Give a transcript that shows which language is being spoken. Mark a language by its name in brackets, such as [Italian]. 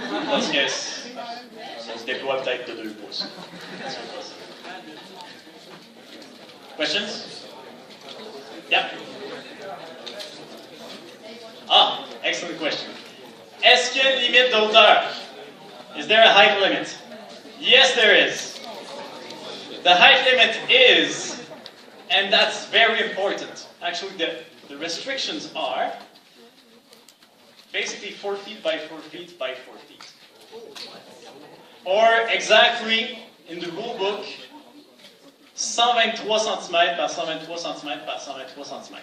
[French] Parce que ça se déploie peut-être de 2 pouces. [English] Questions? Yeah. [French] Ah, excellent question. Est-ce qu'il y a une limite d'auteur? [English] Is there a height limit? Yes, there is. The height limit is, and that's very important. Actually, the restrictions are basically 4 feet by 4 feet by 4 feet. Or exactly in the rule book, 123 cm par 123 cm par 123 cm.